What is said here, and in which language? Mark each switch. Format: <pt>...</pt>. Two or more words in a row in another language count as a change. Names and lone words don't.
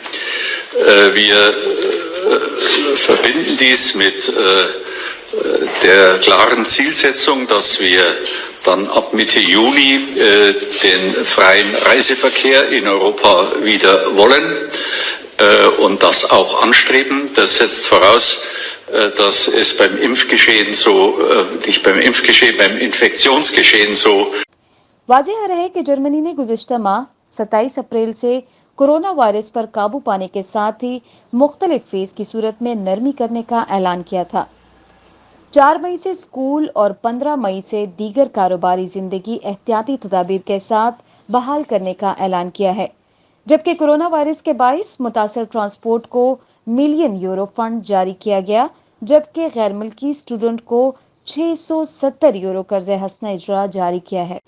<de>Wir verbinden dies mit der klaren Zielsetzung, dass wir dann ab Mitte Juni den freien Reiseverkehr in Europa wieder wollen und das auch anstreben. Das setzt voraus, dass es beim Impfgeschehen nicht beim Impfgeschehen, beim Infektionsgeschehen so</de> <ur>واضح رہے کہ جرمنی نے گزشتہ ماہ 27 اپریل سے کورونا وائرس پر قابو پانے کے ساتھ ہی مختلف فیز کی صورت میں نرمی کرنے کا اعلان کیا تھا. 4 مئی سے سکول اور 15 مئی سے دیگر کاروباری زندگی احتیاطی تدابیر کے ساتھ بحال کرنے کا اعلان کیا ہے، جبکہ کورونا وائرس کے باعث متاثر ٹرانسپورٹ کو ملین یورو فنڈ جاری کیا گیا، جبکہ غیر ملکی سٹوڈنٹ کو 670 یورو قرضِ حسنہ اجرا جاری کیا ہے.</ur>